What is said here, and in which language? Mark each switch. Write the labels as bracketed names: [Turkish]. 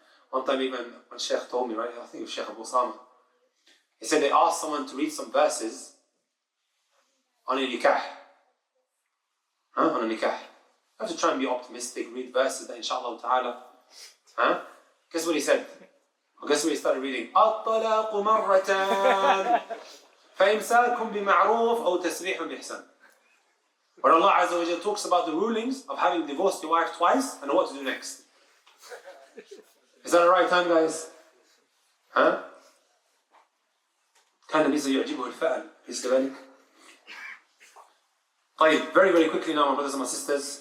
[English] One time even when Sheikh told me, right, I think it was Sheikh Abu Sama. He said they asked someone to read some verses on a nikah. On a nikah. You have to try and be optimistic, read verses that inshallah ta'ala. Guess what he said? Guess what he started reading? [Arabic] الطلاق مرتان فإمساك بمعروف أو تسريح بإحسان. [English] When Allah Azza wa Jalla talks about the rulings of having divorced your wife twice and what to do next. Is that the right time, guys? [Arabic] كان النبي يعجبه الفعل ليس كذلك؟ طيب, [English] very very quickly now, my brothers and my sisters.